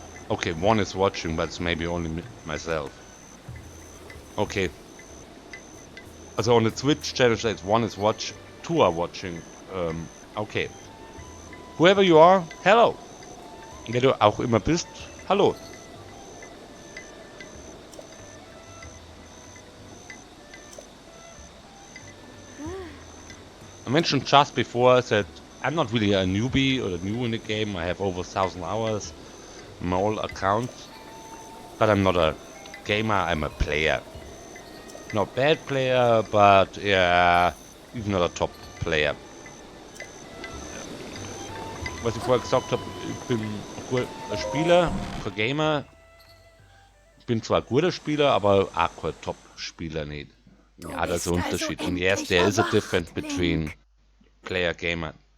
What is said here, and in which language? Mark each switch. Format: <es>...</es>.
<en>Okay, one is watching, but it's maybe only myself. Okay. Also on the Twitch channel says one is watch, two are watching. Okay. Whoever you are, hello.</en> <de>Wer du auch immer bist, hallo.</de> <en>I mentioned just before that I'm not really a newbie or new in the game. I have over 1,000 hours on my old account, but I'm not a gamer. I'm a player. Not bad player, but yeah, even not a top player.</en> <de>Was ich vorher gesagt habe, ich bin ein Spieler, kein Gamer. Ich bin zwar ein guter Spieler, aber auch kein Top-Spieler nicht. Ja, das ist ein Unterschied.</de> <en>Und yes, there is a difference between player gamer.</en>